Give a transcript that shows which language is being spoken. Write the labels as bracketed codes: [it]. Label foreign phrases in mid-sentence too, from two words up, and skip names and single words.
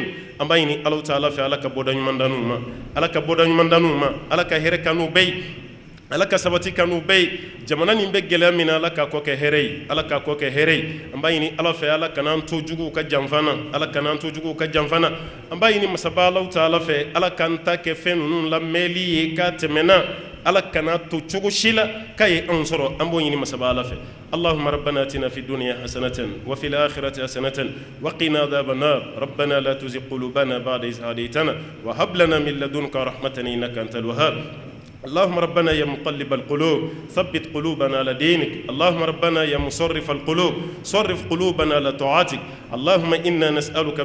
[bm] an b'a ɲini Alahu Taala fɛ Ala ka bɔda ɲuman da n'u ma Ala ka bɔda ɲuman da n'u ma Ala ka hɛrɛ k'an n'u bɛɛ ye Ala ka sabati k'an n'u bɛɛ ye jamana nin bɛ gɛlɛya min na Ala k'a kɔ kɛ hɛrɛ ye Ala k'a kɔ kɛ hɛrɛ ye an b'a ɲini Ala fɛ Ala kan'an to juguw ka janfa na Ala kan'an to juguw ka janfa na an b'a ɲini masaba Alahu Taala fɛ Ala k'an ta kɛ fɛn ninnu lamɛnli ye k'a tɛmɛna Ala kana to cogo si la k'a ye anw sɔrɔ an b'o ɲini masaba Ala fɛ [ar] اللهم ربنا اتنا في الدنيا حسنة وفي الآخرة حسنة وقنا عذاب النار ربنا لا تزغ قلوبنا بعد إذ هديتنا وهب لنا من لدنك رحمة إنك أنت الوهاب اللهم ربنا يا مقلب القلوب ثبت قلوبنا على دينك اللهم ربنا يا مصرف القلوب صرف قلوبنا على طاعتك اللهم إنا نسألك